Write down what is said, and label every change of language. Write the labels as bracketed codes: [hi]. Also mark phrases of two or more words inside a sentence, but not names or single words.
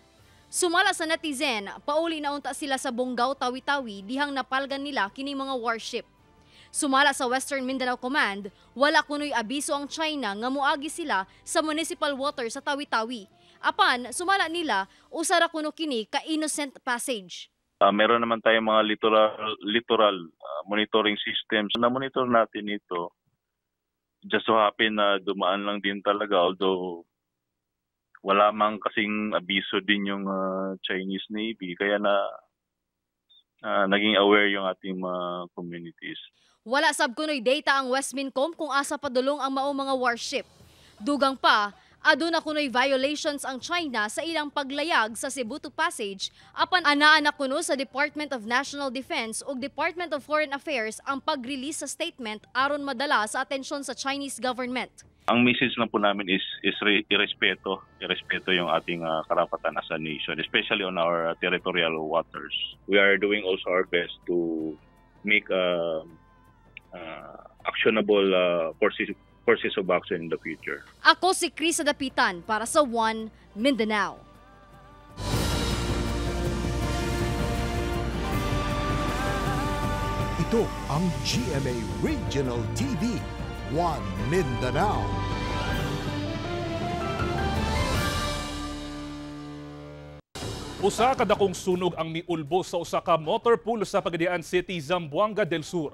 [ceb] Sumala sa netizen, pauli na unta sila sa Bonggao, Tawi-Tawi dihang napalgan nila kini mga warship. Sumala sa Western Mindanao Command, wala kunoy abiso ang China nga moagi sila sa municipal water sa Tawi-Tawi. Apan, sumala nila, usara kuno kini ka [en] innocent passage. [tl] Meron naman tayong mga [en] littoral monitoring systems. [tl] Na-monitor natin ito. [en] Just so happen [tl] na dumaan lang din talaga, although wala mang kasing abiso din yung Chinese Navy. Kaya naging aware yung ating mga communities. [ceb] Wala sab kunoy data ang Westmincom kung asa padulong ang maong mga warship. Dugang pa, aduna kunoy violations ang China sa ilang paglayag sa Sibutu Passage apan anaa na kuno sa Department of National Defense ug Department of Foreign Affairs ang pag-release sa statement aron madala sa atensyon sa [en] Chinese government. [tl] Ang message lang po namin is irespeto yung ating karapatan [en] as a nation, especially on our territorial waters. We are doing also our best to make actionable courses of action in the future. [ceb] Ako si Krisa Dapitan para sa One Mindanao. [tl] Ito ang GMA Regional TV, One Mindanao. [ceb] Usa ka dakong sunog ang miulbo sa usa ka motor pool sa Pagadian City, Zamboanga del Sur.